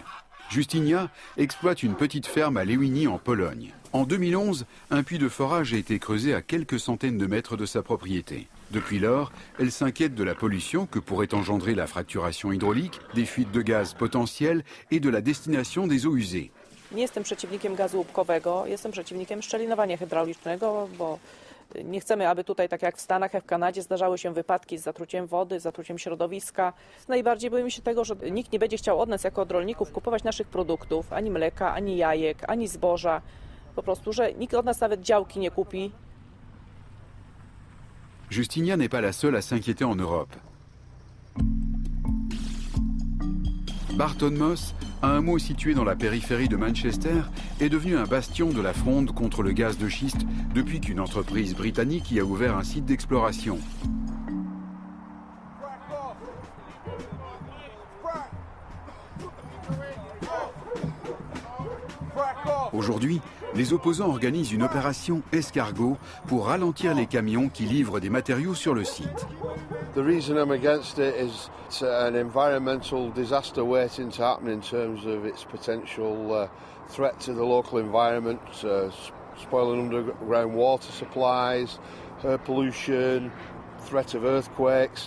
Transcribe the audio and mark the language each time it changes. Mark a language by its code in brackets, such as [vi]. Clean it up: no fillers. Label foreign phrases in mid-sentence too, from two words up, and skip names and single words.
[fr] Justynia exploite une petite ferme à Lewini en Pologne. En 2011, un puits de forage a été creusé à quelques centaines de mètres de sa propriété. Depuis lors, elle s'inquiète de la pollution que pourrait engendrer la fracturation hydraulique, des fuites de gaz potentielles et de la destination des eaux usées. [pl] Nie jestem przeciwnikiem gazu łupkowego, jestem przeciwnikiem szczelinowania hydraulicznego, bo nie chcemy, aby tutaj, tak jak w Stanach, jak w Kanadzie, zdarzały się wypadki z zatruciem wody, z zatruciem środowiska. Najbardziej boimy się tego, że nikt nie będzie chciał od nas, jako od rolników, kupować naszych produktów, ani mleka, ani jajek, ani zboża. Po prostu, że nikt od nas nawet działki nie kupi. [fr] Justynia n'est pas la seule à s'inquiéter en Europe. Barton Moss, un hameau situé dans la périphérie de Manchester, est devenu un bastion de la fronde contre le gaz de schiste depuis qu'une entreprise britannique y a ouvert un site d'exploration. Aujourd'hui, les opposants organisent une opération escargot pour ralentir les camions qui livrent des matériaux sur le site. [en] The reason I'm against it is it's an environmental disaster waiting to happen in terms of its potential threat to the local environment, spoiling underground water supplies, air pollution, threat of earthquakes.